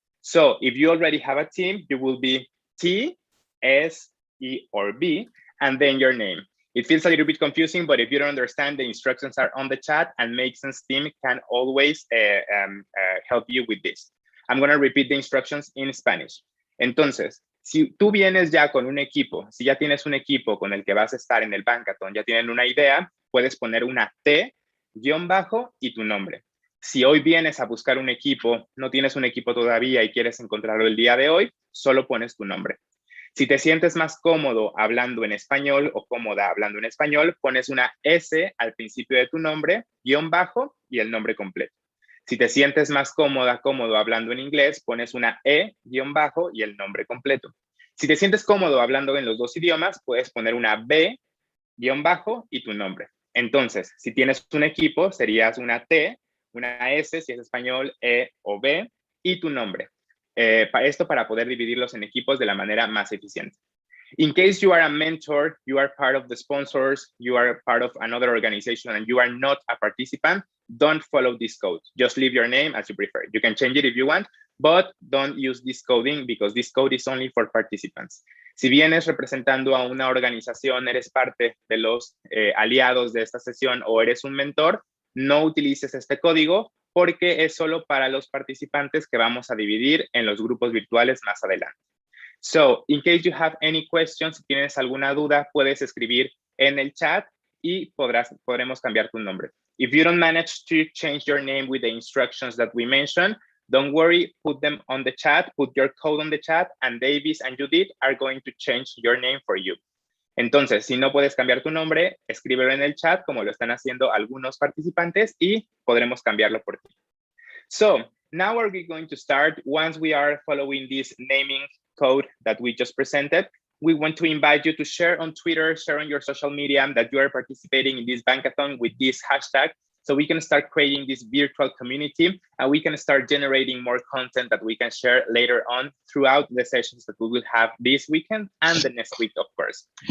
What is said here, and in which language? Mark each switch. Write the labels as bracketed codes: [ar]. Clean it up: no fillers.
[en] So if you already have a team, you will be T, S, E, or B, and then your name. It feels a little bit confusing, but if you don't understand, the instructions are on the chat and Make Sense team can always help you with this. I'm going to repeat the instructions in Spanish. [es] Entonces, si tú vienes ya con un equipo, si ya tienes un equipo con el que vas a estar en el Bankathon, ya tienen una idea, puedes poner una T, guión bajo y tu nombre. Si hoy vienes a buscar un equipo, no tienes un equipo todavía y quieres encontrarlo el día de hoy, solo pones tu nombre. Si te sientes más cómodo hablando en español o cómoda hablando en español, pones una S al principio de tu nombre, guión bajo y el nombre completo. Si te sientes más cómodo hablando en inglés, pones una E, guión bajo y el nombre completo. Si te sientes cómodo hablando en los dos idiomas, puedes poner una B, guión bajo y tu nombre. Entonces, si tienes un equipo, serías una T, una S, si es español, E o B, y tu nombre. Esto para poder dividirlos en equipos de la manera más eficiente. [en] In case you are a mentor, you are part of the sponsors, you are part of another organization, and you are not a participant, don't follow this code. Just leave your name as you prefer. You can change it if you want, but don't use this coding because this code is only for participants. [es] Si vienes representando a una organización, eres parte de los aliados de esta sesión o eres un mentor, no utilices este código porque es solo para los participantes que vamos a dividir en los grupos virtuales más adelante. [en] So, in case you have any questions, [es] si tienes alguna duda, puedes escribir en el chat y podremos cambiar tu nombre. [en] If you don't manage to change your name with the instructions that we mentioned, don't worry, put them on the chat, put your code on the chat, and Davis and Judith are going to change your name for you. [es] Entonces, si no puedes cambiar tu nombre, escríbelo en el chat como lo están haciendo algunos participantes y podremos cambiarlo por ti. [en] So, now are we going to start? Once we are following this naming code that we just presented, we want to invite you to share on Twitter, share on your social media that you are participating in this Bankathon with this hashtag, so we can start creating this virtual community and we can start generating more content that we can share later on throughout the sessions that we will have this weekend and the next week, of course.